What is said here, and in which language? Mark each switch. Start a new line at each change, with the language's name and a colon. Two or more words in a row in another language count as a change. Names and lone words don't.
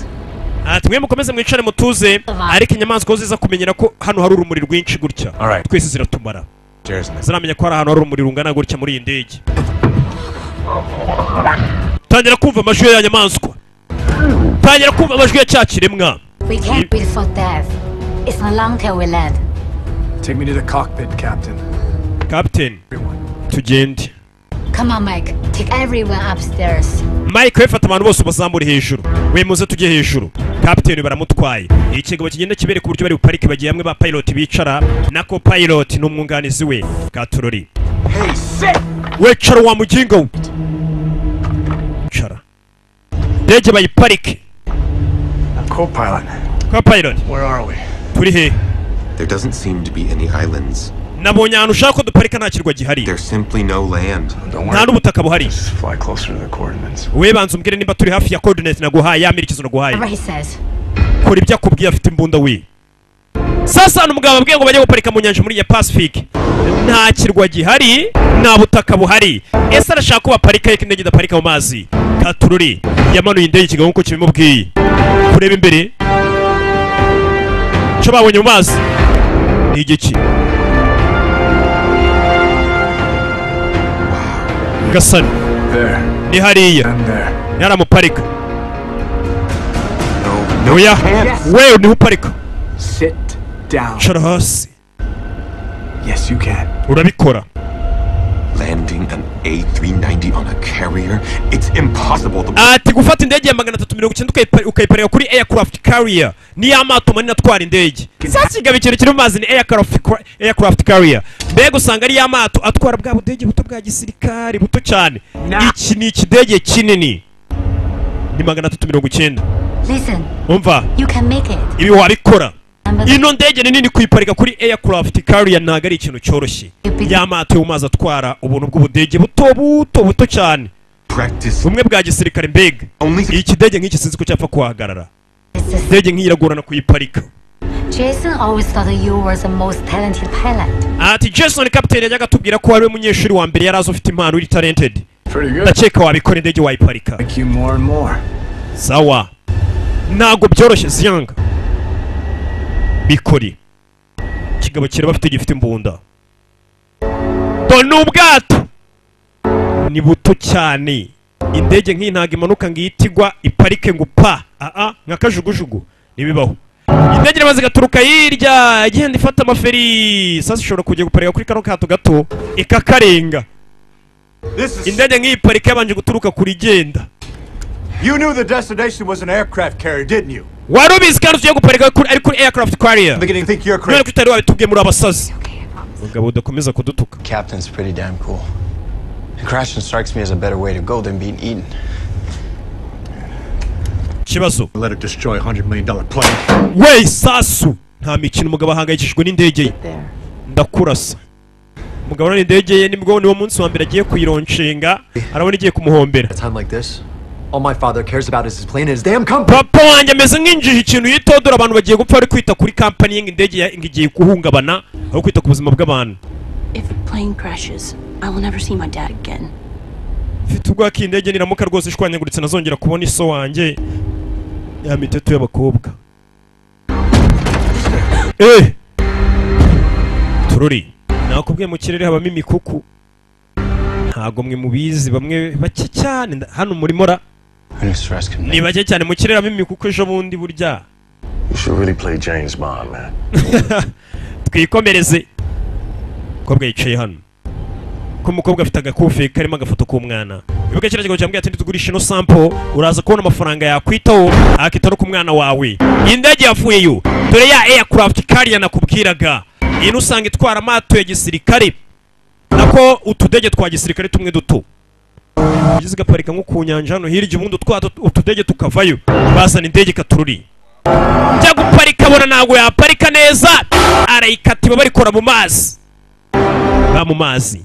Kinyarwanda: Ati mwe mukomeze mwicare mutuze ariko inyamaswa ziza kumenyera ko hano hari urumuri rwinshi gutya.
English: Alright.
Kinyarwanda: Twese ziratumara.
English: Cheers.
Kinyarwanda: Ziramenya ko hari ahantu hari urumuri rungana gutya muri iyi ndege. Tangira kumva amajwi ya nyamaswa. Tangira kumva amajwi ya cya kiremwa.
English: We can't wait for death. It's not long till we land. Take me to the cockpit, Captain.
Kinyarwanda: Captain, tugende.
English: Come on, Mike. Take everyone upstairs.
Kinyarwanda: Mike wefata abantu bose ubazamure hejuru. We muze tujye hejuru. Captain baramutwaye. Ikigabo kigenda kibere ku buryo bari buparike bagiye hamwe ba pilot bicara na co-pilot n'umwunganizi we Katurori.
English: Hey, sit!
Kinyarwanda: We cara wa muginga we. Cara. Ndege bayiparike.
English: Co-pilot, Co-pilot. where are we?
Kinyarwanda: Turi he.
English: There doesn't seem to be any islands.
Kinyarwanda: Nabonye ahantu ushaka ko duparika nta kirwa gihari.
English: There's simply no land. Don't
Kinyarwanda: Nta
English: worry.
Kinyarwanda: n'ubutaka buhari.
English: Just fly closer to the coordinates.
Kinyarwanda: We banza umbwire nimba turi hafi ya coordinate naguhaye ya merekezo naguhaye.
English: Whatever he says.
Kinyarwanda: Kora ibyo akubwiye afite imbunda we. Sasa hano umugabo abwiye ngo bajye guparika mu nyanja muri ya Pacific. Nta kirwa gihari, nta butaka buhari. Ese arashaka ko baparika yeke indege idaparika mu mazi. Katururi yamanuye indege ikigabo nkuko kibimubwiye. Kureba imbere. Cyo babonye mu mazi. Ni igiki? Gasani.
English: There.
Kinyarwanda: Ni hariya.
English: And there.
Kinyarwanda: Yaramuparika.
English: No.
Kinyarwanda: Oya. Wewe ni uparika.
English: Sit down.
Kinyarwanda: Cara hasi.
English: Yes, you can.
Kinyarwanda: Urabikora.
English: Landing an A390 on a carrier? It's impossible.
Kinyarwanda: Ati gufata indege ya 390 ukayiparika kuri
English: aircraft carrier
Kinyarwanda: ni amato manini atwara indege. Sasa igaba ikintu kiri mu mazi ni
English: aircraft carrier.
Kinyarwanda: Mbega usanga ari amato atwara bwa budege buto bwa gisirikare buto cyane. Iki ni ikidege kinini. Ni 390.
English: Listen,
Kinyarwanda: Umva,
English: you can make it.
Kinyarwanda: ibi wabikora.
English: Remember
Kinyarwanda: Ino ndege ni nini kuyiparika kuri
English: aircraft carrier
Kinyarwanda: ntago ari ikintu cyoroshye. Y'amato yo mu mazi atwara ubuntu bw'ubudege buto cyane.
English: Practice
Kinyarwanda: Bumwe bwa gisirikare mbega.
English: only.
Kinyarwanda: Iyi kidege nk'iki sinzi ko cyapfa kuhagarara.
English: It's just-
Kinyarwanda: Indege nk'iyi iragorana kuyiparika.
English: Jason always thought you were the most talented pilot.
Kinyarwanda: Ati Jason Captain yajyaga atubwira ko ariwe munyeshuri wa mbere yari azi ufite impano uri talented.
English: Pretty good.
Kinyarwanda: Ndakeka wabikora indege wayiparika.
English: Like you more and more.
Kinyarwanda: Sawa. Ntago byoroshye ziyanga. Bikori. Kigabo kireba afite gifite imbunda. Dore ubwato. Ni buto cyane. Indege nk'iyi ntago imanuka ngo itigwa iparike ngo pa. Nka kajugujugu. Nibibaho. Indege maze gaturuka hirya igenda ifata amaferi. Sasa ishobora kujya guparika kuri kano kato gato ikakarenga. Indege nk'iyi parike yabanje guturuka kuri genda.
English: You knew the destination was an aircraft carrier, didn't you?
Kinyarwanda: Wari ubizi kandi ugiye guparika kuri
English: aircraft carrier. I'm beginning to think you're None crazy.
Kinyarwanda: ko utari wabitubwiye muri abasazi. Mugabo udakomeza kudutuka.
English: Captain's pretty damn cool. Crashing strikes me as a better way to go than being eaten.
Kinyarwanda: Kibazo.
English: Let it destroy $100 million plane.
Kinyarwanda: We sasu. Nta mikino umugabo ahangayikishijwe n'indege ye.
English: There.
Kinyarwanda: Ndakurasa. Umugabo n'indege ye nibwo niwo munsi wa mbere agiye kuyironshinga arabona igiye kumuhombera.
English: At a time like this, All my father cares about is his plane and his damn company.
Kinyarwanda: Papa wanjye ameze nk'injiji ikintu yitodora abantu bagiye gupfa ari kwita kuri company ye indege ngigiye guhungabana aho kwita ku buzima bw'abantu.
English: If the plane crashes, I will never see my dad again.
Kinyarwanda: Mfite ubwoba ko indege niramuka rwose ishwanyaguritse nazongera kubona iso wanjye ya miteto y'abakobwa. Tururi nakubwiye mu kirere habamo imikuku ntago mwe mubizi bamwe bake cyane hano muri mora ni bake cyane mu kirere habamo imikuku ejo bundi burya.
English: You should really play James Bond, man.
Kinyarwanda: Twikomereze kobwa yicaye hano ko umukobwa afite agakufi karimo agafoto k'umwana ibuka kira kigo cyambwiye ati tugurisha no sample uraza kubona amafaranga yakwitaho akita no ku mwana wawe. Indege yavuyeyo dore ya
English: aircraft carrier
Kinyarwanda: nakubwiraga ino usanga itwara amato ya gisirikare nako utudege twa gisirikare tumwe duto ugize gaparika nko ku nyanja hano hirya ubundi utudege tukavayo bazana indege katururi njya guparika bona ntago yaparika neza arayikatiba barikora mu mazi mu mazi.